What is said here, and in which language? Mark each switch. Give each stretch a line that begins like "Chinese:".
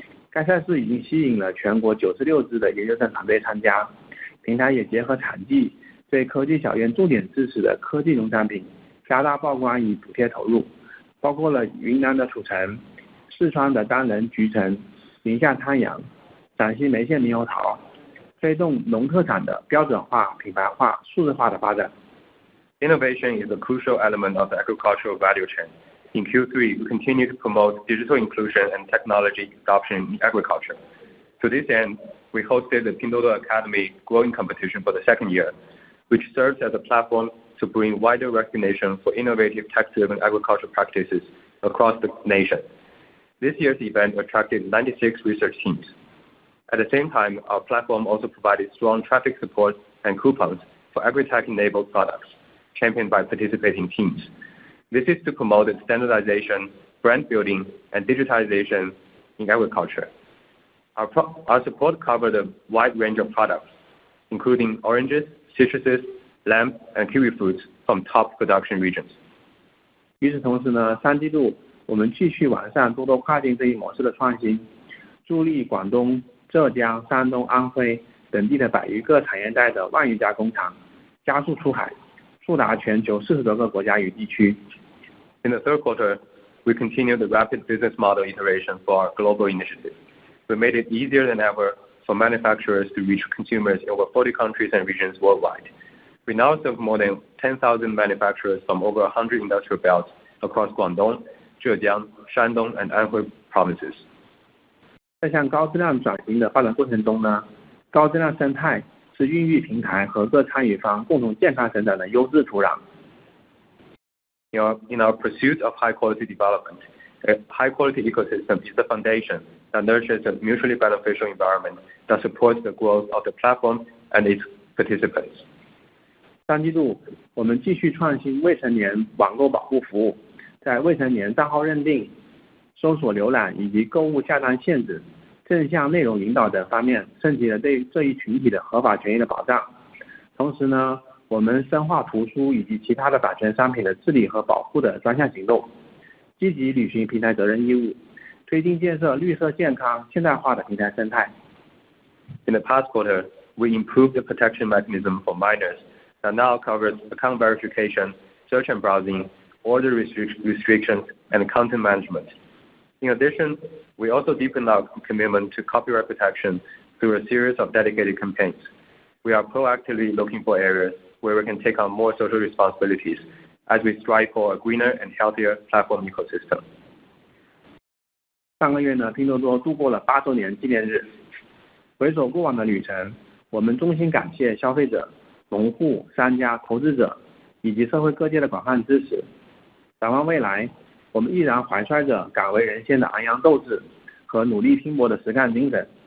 Chinese: 该赛事已经吸引了全国96支的研究生团队参加，平台也结合产季对科技小院重点支持的科技农产品加大曝光与补贴投入，包括了云南的土橙、四川的单人橘橙、宁夏滩羊、陕西眉县猕猴桃，推动农特产的标准化、品牌化、数字化的发展。
English: Innovation is a crucial element of the agricultural value chain. In Q3, we continue to promote digital inclusion and technology adoption in agriculture. To this end, we hosted the Pinduoduo Academy Growing Competition for the 2nd year, which serves as a platform to bring wider recognition for innovative tech-driven agricultural practices across the nation. This year's event attracted 96 research teams. At the same time, our platform also provided strong traffic support and coupons for agri-tech-enabled products, championed by participating teams. This is to promote standardization, brand building, and digitization in agriculture. Our support covered a wide range of products, including oranges, citruses, lamb, and kiwi fruits from top production regions.
Chinese: 与此同时呢，3季度我们继续完善多多跨境这一模式的创新，助力广东、浙江、山东、安徽等地的100余个产业带的万余家工厂加速出海，触达全球40多个国家与地区。
English: In the third quarter, we continued the rapid business model iteration for our global initiative. We made it easier than ever for manufacturers to reach consumers in over 40 countries and regions worldwide. We now serve more than 10,000 manufacturers from over 100 industrial belts across Guangdong, Zhejiang, Shandong, and Anhui provinces.
Chinese: 在向高质量转型的发展过程中呢，高质量生态是孕育平台和各参与方共同健康成长的优质土壤。
English: In our pursuit of high quality development, a high quality ecosystem is the foundation that nurtures a mutually beneficial environment that supports the growth of the platform and its participants.
Chinese: 三季度，我们继续创新未成年网购保护服务，在未成年账号认定、搜索浏览以及购物下单限制、正向内容引导等方面升级了对这一群体的合法权益的保障。同时呢，我们深化图书以及其他的版权商品的治理和保护的专项行动，积极履行平台责任义务，推进建设绿色健康现代化的平台生态。
English: In the past quarter, we improved the protection mechanism for minors that now covers account verification, search and browsing, order restrictions, and content management. In addition, we also deepened our commitment to copyright protection through a series of dedicated campaigns. We are proactively looking for areas where we can take on more social responsibilities as we strive for a greener and healthier platform ecosystem.
Chinese: 上个月呢，拼多多度过了8周年纪念日。回首过往的旅程，我们衷心感谢消费者、农户、商家、投资者以及社会各界的广泛支持。展望未来，我们依然怀揣着敢为人先的昂扬斗志和努力拼搏的实干精神。